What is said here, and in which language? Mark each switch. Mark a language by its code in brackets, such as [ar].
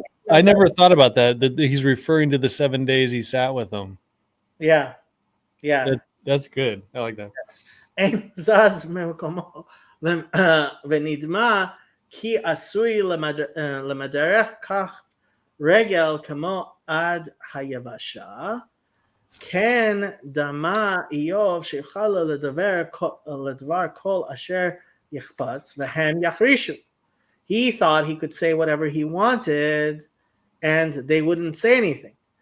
[en] I never thought about that. That he's referring to the 7 days he sat with them. Yeah. That's good. I like that. [he] אין זז ממקומו ונדמה כי עשוי למדרך כך רגל כמו עד היבשה. כן דמה איוב שיוכל לדבר כל אשר יחפץ והם יחרישו. [en] He thought he could say whatever he wanted and they wouldn't say anything.